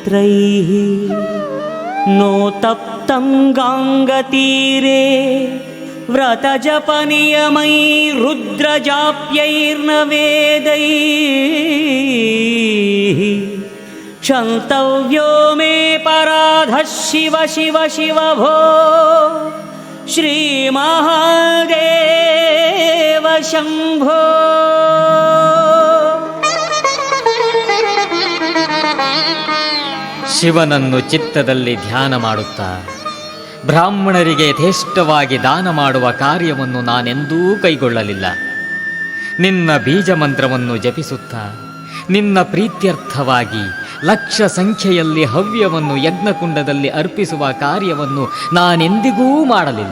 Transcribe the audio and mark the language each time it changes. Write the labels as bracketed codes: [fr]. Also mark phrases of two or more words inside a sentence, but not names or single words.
[sa] बीजमन्त्रैः नो तप्तं गाङ्गतीरे व्रतजपनियमै रुद्रजाप्यैर्न वेदैः क्षन्तव्यो मे पराधः शिव शिव शिव भो श्रीमहादेव शम्भो। [kn] ಶಿವನನ್ನು ಚಿತ್ತದಲ್ಲಿ ಧ್ಯಾನ ಮಾಡುತ್ತಾ ಬ್ರಾಹ್ಮಣರಿಗೆ ಯಥೇಷ್ಟವಾಗಿ ದಾನ ಮಾಡುವ ಕಾರ್ಯವನ್ನು ನಾನೆಂದೂ ಕೈಗೊಳ್ಳಲಿಲ್ಲ. ನಿನ್ನ ಬೀಜ ಮಂತ್ರವನ್ನು ಜಪಿಸುತ್ತಾ ನಿನ್ನ ಪ್ರೀತ್ಯರ್ಥವಾಗಿ ಲಕ್ಷ ಸಂಖ್ಯೆಯಲ್ಲಿ ಹವ್ಯವನ್ನು ಯಜ್ಞಕುಂಡದಲ್ಲಿ ಅರ್ಪಿಸುವ ಕಾರ್ಯವನ್ನು ನಾನೆಂದಿಗೂ ಮಾಡಲಿಲ್ಲ.